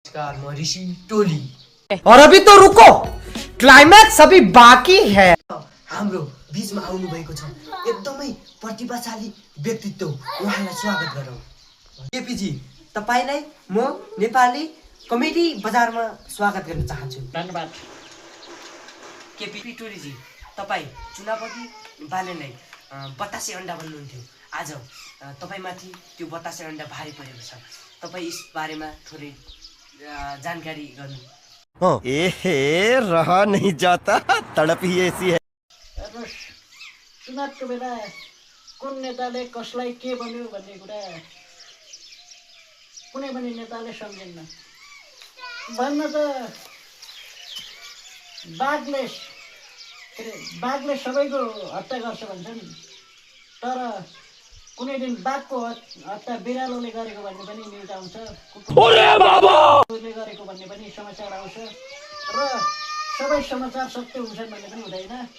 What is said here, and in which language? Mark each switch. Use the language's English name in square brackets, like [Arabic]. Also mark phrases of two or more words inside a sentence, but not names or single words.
[Nepali] नमस्कार, म ऋषि टोली। [Hindi] और अभी तो रुको, क्लाइमैक्स अभी बाकी है। [Nepali] हाम्रो बीचमा आउनु भएको छ एकदमै प्रतिभाशाली व्यक्तित्व, उहाँलाई स्वागत गरौँ। केपीजी, तपाईलाई म नेपाली कमेडी बजारमा स्वागत गर्न चाहन्छु। धन्यवाद। केपी टोलीजी, तपाई चुनाव अघि बालेलाई बतासे अन्डा भन्नुहुन्थ्यो। आज तपाईमाथि त्यो बतासे अन्डा भारी परेको छ। तपाई यस बारेमा थोरै जानकारी गर्नु। एहे, [Hindi] रहा नहीं जाता, तड़प ही ऐसी है। [Nepali] हेर्नुहोस्, चुनावको बेला कुन नेताले कसलाई के भन्यो भन्ने कुरा कुनै पनि नेताले सम्झिन्न। भन्न त बाघले सबैको हत्या गर्छ भन्छन्, तर कुनै दिन बाघको हत्या बिरालोले गरेको भन्ने पनि न्युज आउँछ, कुकुरले गरेको भन्ने पनि समाचार आउँछ, र सबै समाचार सत्य हुन्छन् भन्ने पनि हुँदैन।